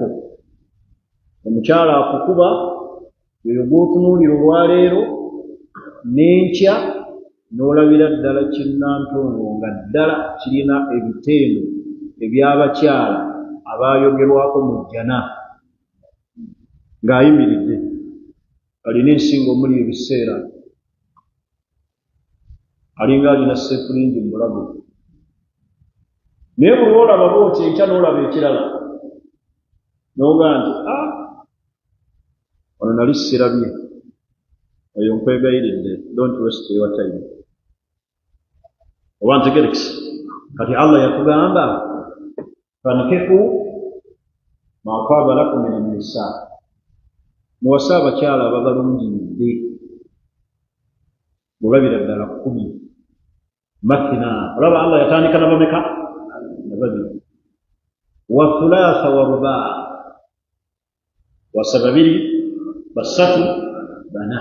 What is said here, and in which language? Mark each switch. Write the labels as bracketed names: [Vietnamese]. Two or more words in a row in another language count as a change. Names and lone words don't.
[Ganda] Omukyala akukuba oyo gw'otunuulira olwaleero n'enkya n'olabira ddala kinnantongo nga ddala kirina ebitendo eby'abakyala abaayogerwako mu jjana ng'ayimiridde alina ensingo omuli ebiseera alinga alina sefulingi mu bulago. Naye buli olaba booti enkya n'olaba ekirala n'ogaa nti ono nali sirabye. Oyo nkwegayiridde, [English] don't waste your time. [Ganda] Oba ntegerekisa kati Allah yatugamba [Arabic] فانكحوا ما طاب لكم من النساء, [Ganda] muwase abakyala ababalungidde mulabira ddala 10 mathna. Olaba Allah yatandika nabameka nababiri [Arabic] وثلاث ورباع [Ganda] wasaba babiri basatu bana.